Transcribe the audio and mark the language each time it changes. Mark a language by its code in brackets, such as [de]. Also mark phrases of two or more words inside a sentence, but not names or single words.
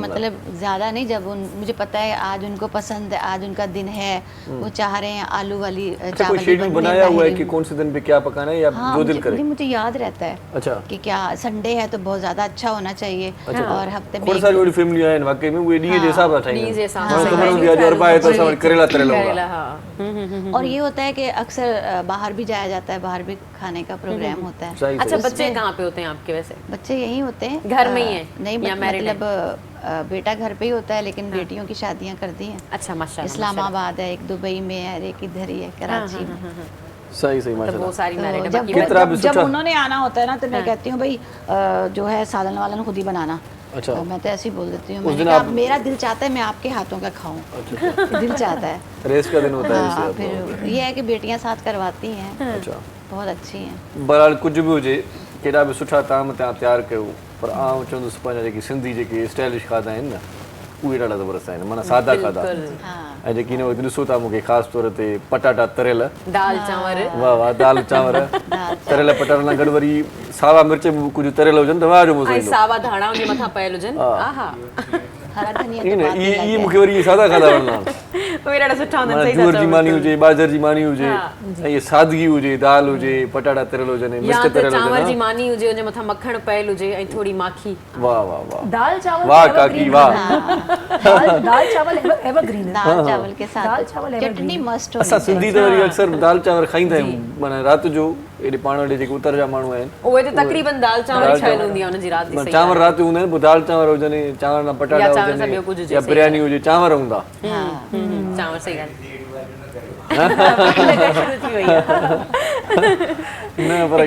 [hi] से बनाती हैं? मतलब ज़्यादा नहीं, जब मुझे पता है आज उनको पसंद है, आज उनका दिन है, वो चाह रहे हैं आलू वाली अच्छा, चावल कोई ही शेड्यूल बनने बनाया हुआ है ताहिरी। कि कौन से दिन पे क्या पकाना है या हाँ, जो दिल मुझे करे? नहीं, मुझे याद रहता है अच्छा कि क्या संडे है तो बहुत ज़्यादा अच्छा होना चाहिए। और हफ्ते में [sd] खोड़ सारी वही फैमिली आहिनि वाकई में, उहे ॾींहं जे हिसाब सां ठाहींदा ॾींहं जे हिसाब आहिनि। सां कमरे में अॼु अरबा आहे त असां वटि करेला तरियल करेला, [hi] होगा। हाँ। और ये होता है कि अक्सर बाहर भी जाया जाता है, बाहर भी खाने का प्रोग्राम होता है। सही अच्छा, सही। बच्चे कहाँ पे होते हैं आपके वैसे? बच्चे यहीं होते हैं, घर में ही हैं? नहीं या married हैं? मतलब बेटा घर पे ही होता है, लेकिन बेटियों की शादियां कर दी हैं। अच्छा, माशाल्लाह। इस्लामाबाद है, एक दुबई में है, एक इधर ही है कराची में। सही सही तो वो माशाल्लाह। सारी मैरिड है, जब बाकी कितना भी जब सोचा? उन्होंने आना होता है ना तो मैं कहती हूँ भाई जो है सालन वालन खुद ही बनाना। अच्छा। तो मैं तो ऐसे ही बोल देती हूँ, उस मैंने दिन कहा आप- मेरा दिल चाहता है मैं आपके हाथों का खाऊं। दिल चाहता है। रेस्ट का दिन होता है हाँ, इसे। फिर ये है कि बेटियां साथ करवाती हैं, अच्छा, बहुत अच्छी हैं। [sd] बहरहाल कुछ भी हुजे, केॾा बि सुठा ताम तव्हां तयारु कयो, पर आउं चवंदुसि पंहिंजा जेके सिंधी जेके स्टाइलिश खाधा आहिनि न, उहे ॾाढा ज़बरदस्त आहिनि, माना सादा खाधा। [hi] हाँ, [sd] ऐं जेकी न ॾिसो था मूंखे ख़ासि तौर ते पटाटा तरियल, दाल चांवर। वाह वाह, दाल चांवर, तरियल पटाटनि सां गॾु वरी सावा मिर्च बि कुझु तरियल हुजनि त वाह जो मज़ो ऐं ईंदो। सावा धाणा उनजे मथां पयल हुजनि। आहा, [hi] हरा धनिया [sd] ईअं [hi] तो [sd] न, [hi] बात ही अलग [sd] इहे [hi] है। [sd] मूंखे वरी इहे सादा खाधा वणंदा आहिनि। उहे ॾाढा सुठा हूंदा माना आहिनि, सही जूअर था जी चओ मानी बिल्कुलु। हुजे, बाजर जी मानी हुजे, हा, ऐं इहे सादगी हुजे, दाल हुजे, पटाटा तरियल हुजनि, या मिर्च त तरियल चांवर जी हुजनि। मानी हुजे, उनजे मथां मखण पयल हुजे ऐं थोड़ी माखी। [hi] वाह वाह वाह दाल चावल वाह तो काकी evergreen वाह। है। दाल चावल एवरग्रीन है। दाल चावल के दाल साथ चावल चटनी evergreen। मस्त [sd] असां [hi] होनी [sd] सिंधी त वरी अक्सर दाल चांवर खाईंदा आहियूं, माना राति जो एॾे पाण वटि जेके उतर जा माण्हू आहिनि, उहे त तक़रीबन दाल चांवर ई ठहियल हूंदी आहे उनजी राति जी। माना सही चांवर ॻाल्हि राति जो हूंदा आहिनि, पोइ दाल चांवर हुजनि, चांवर ना पटाटा या चांवर सां ॿियो कुझु हुजनि, हुजे, या सही बिरयानी हुजे, चांवर हूंदा। आहे। चांवर सही ॻाल्हि। न पर